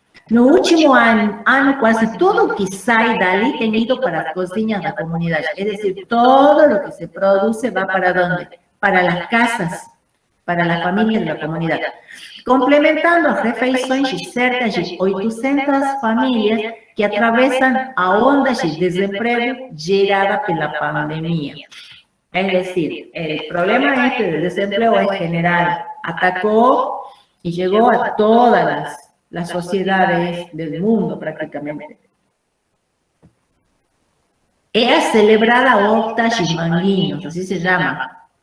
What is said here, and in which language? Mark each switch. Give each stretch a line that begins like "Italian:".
Portuguese: No último ano, quase tudo que sai dali tem ido para as cozinhas da comunidade.
Spanish: Es decir, todo lo que se produce va para ¿dónde? Para las casas, para las familias de la comunidad.
Portuguese: Complementando as refeições de cerca de 800 famílias que atravessam a onda de desemprego gerada pela pandemia.
Spanish: Es decir, el problema del desempleo es general. Atacó y llegó a todas las sociedades del mundo prácticamente. Es celebrada Horta de Manguinhos, así se llama.